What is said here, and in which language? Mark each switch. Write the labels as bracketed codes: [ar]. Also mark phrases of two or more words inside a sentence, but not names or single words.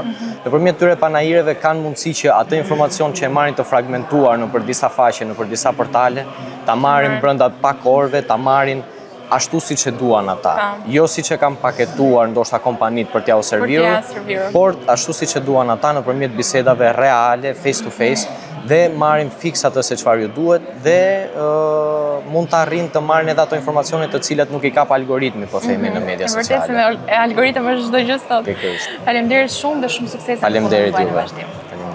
[sq] Nëpërmjet këtyre panajireve kanë mundësi që atë informacion që e marrin të fragmentuar nëpër disa faqe, nëpër disa portale, ta marrin brenda pak orëve, ta marrin ashtu siç e duan ata. Jo siç e kanë paketuar ndoshta kompanitë për t'ia u serviruar, por ashtu siç e duan ata nëpërmjet bisedave reale, [en] face to face, [sq] dhe marrin fiks atë se çfarë ju duhet, dhe mund të arrin të marrin edhe ato informacione të cilat nuk i kap algoritmi, po themi, në media sociale. Vërtet se algoritmi është çdo gjë sot. Faleminderit shumë dhe shumë sukses. Faleminderit juve.